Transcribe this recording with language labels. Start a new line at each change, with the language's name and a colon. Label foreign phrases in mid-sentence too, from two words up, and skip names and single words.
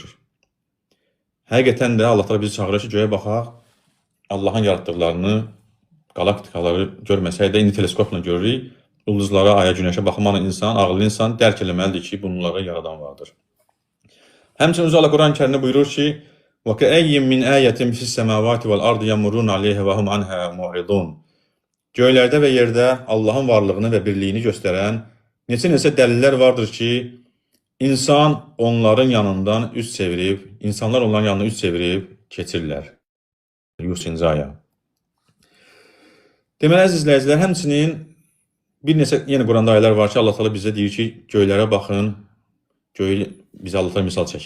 Azerbaijani: Həqiqətən də Allah Teala bizi çağırır ki, göyə baxaq. Allahın yaratdıqlarını, qalaktikaları görməsək də indi teleskopla görürük. Ulduzlara, aya, günəşə baxmanla insan, ağıllı insan dərk eləməlidir ki, bunları yaradan vardır. Həmçinin Allah Quran-Kərimdə buyurur ki,
Arabic: وَكَأَيِّن مِّنْ آيَةٍ فِي السَّمَاوَاتِ وَالْأَرْضِ يَمُرُّونَ عَلَيْهَا وَهُمْ عَنْهَا مُعْرِضُونَ.
Azerbaijani: Göylərdə və yerdə Allahın varlığını və birliyini göstərən neçə dəlillər vardır ki, insanlar onların yanından üz çevirib keçirlər. 100-cü aya. Deməli, əziz izləyicilər, həmçinin bir neçə yenə Quranda ayələr var ki, Allah Teala bizə deyir ki, göylərə baxın, bizə Allah Teala misal çəkir.